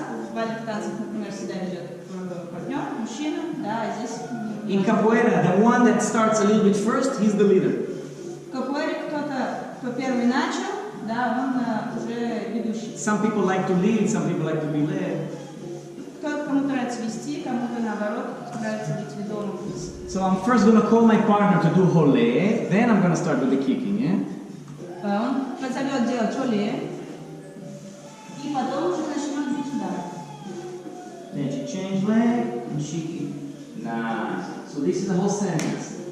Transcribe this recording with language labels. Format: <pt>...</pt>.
<ru>В бальных танцах, например, всегда ведет партнер, мужчина, да, а здесь...</ru> <en>In capoeira, the one that starts a little bit first, he's the leader.</en> <ru>В капоэре кто первый начал, да, он уже ведущий.</ru> <en>Some people like to lead, some people like to be led.</en> <ru>Кому-то нравится вести, кому-то наоборот нравится быть ведомым.</ru> <en>So I'm first going to call my partner to do hole, then I'm going to start with the kicking, yeah?</en> <ru>Он позовет делать оле, и потом уже начнем бить удар.</ru> <en>Then she changed leg, and she kicked. Nice. So this is the whole sentence.</en>